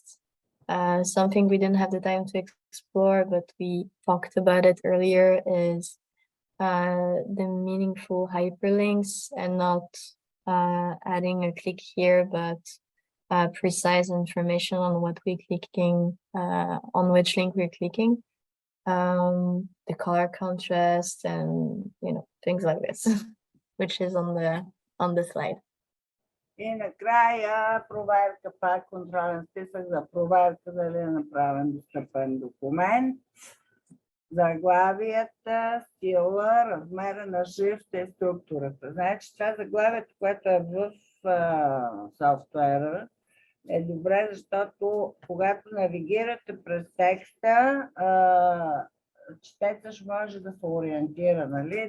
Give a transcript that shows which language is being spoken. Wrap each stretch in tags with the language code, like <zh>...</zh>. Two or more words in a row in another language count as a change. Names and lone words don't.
<en>Something we didn't have the time to explore, but we talked about it earlier, is the meaningful hyperlinks and not adding a click here, but precise information on what we're clicking, on which link we're clicking, the color contrast, and things like this, which is on the slide.</en> <bg>И накрая проверка, пак контролен списък за проверка дали е направен достъпен документ. Заглавията, стила, размера на шрифта и структурата. Значи това заглавието, което е в софтуера, е добре, защото когато навигирате през текста, четецът ще може да се ориентира, нали?</bg>